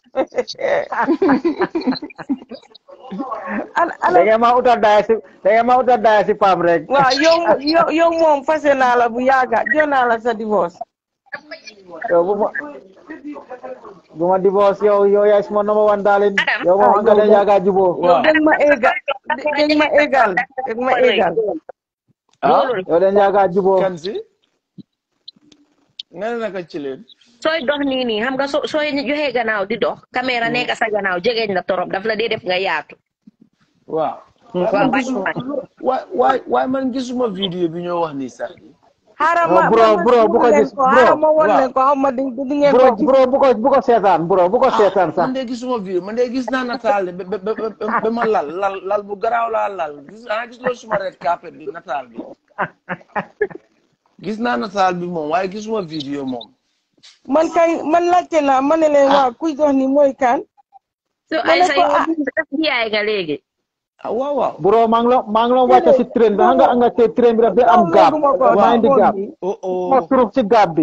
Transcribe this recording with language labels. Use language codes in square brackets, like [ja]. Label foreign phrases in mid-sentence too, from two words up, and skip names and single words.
[wo] da ngeen ma utal daaya si Pam rek waaw yow moom fase naa la bu yàgga jox naa la sa divorce yow bu ma divorce yow yaay suma [en] number one darling [wo] yow moom anga den yaaga juboo yow dégg ma égal yow den yaaga juboo kan si nga ne naka ci leen sooy dox nii xam nga sooy joxee gannaaw di dox caméra nekk sa gannaaw jegeñ la torop daf la dee def nga yaatu. waaw waaye man gisuma vidéo bi ñoo wax ni sax xaaral bro bu ko gis xaaral ma won leen ko xam ma di ngeen ko bro bu ko seetaan sax man de gisuma vidéo man de gis naa nataal de ba ma lal bu garaaw laa lal gis loolu suma [en] red carpet [wo] bi nataal bi gis naa nataal bi moom waaye gisuma vidéo moom man laajte naa ma ne leen waa kuy dox ni mooy kan so ay sa yow yaay nga léegi waaw bro maa ngi la wàcce si train bi xam nga te train bi daf di am gaab maa indi gaab ma turuf ci gaab bi